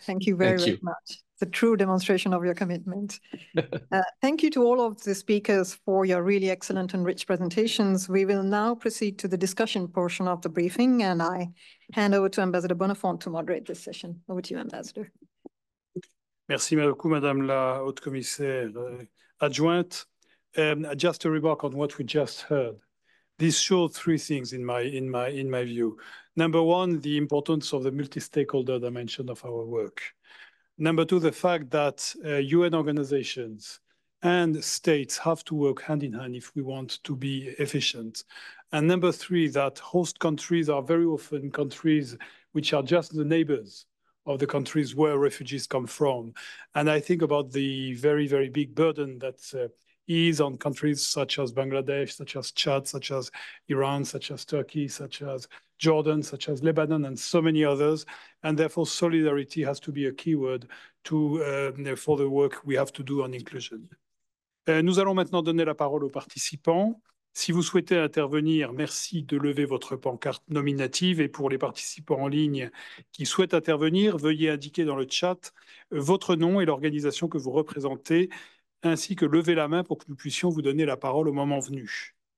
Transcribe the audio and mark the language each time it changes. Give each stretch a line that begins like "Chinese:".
English: Thank you very much. It's a true demonstration of your commitment. Thank you to all of the speakers for your really excellent and rich presentations. We will now proceed to the discussion portion of the briefing, and I hand over to Ambassador Bonafont to moderate this session. Over to you, Ambassador.
French: Merci beaucoup, Madame la Haute Commissaire adjointe.
English: Just a remark on what we just heard. This shows three things in my view. Number one, the importance of the multi-stakeholder dimension of our work. Number two, the fact that UN organizations and states have to work hand in hand if we want to be efficient. And number three, that host countries are very often countries which are just the neighbors of the countries where refugees come from. And I think about the very, very big burden that is on countries such as Bangladesh, such as Chad, such as Iran, such as Turkey, such as Jordan, such as Lebanon, and so many others. And therefore, solidarity has to be a keyword for the work we have to do on inclusion.
French: Nous allons maintenant donner la parole aux participants. Si vous souhaitez intervenir, merci de lever votre pancarte nominative. Et pour les participants en ligne qui souhaitent intervenir, veuillez indiquer dans le chat votre nom et l'organisation que vous représentez, ainsi que lever la main pour que nous puissions vous donner la parole au moment venu.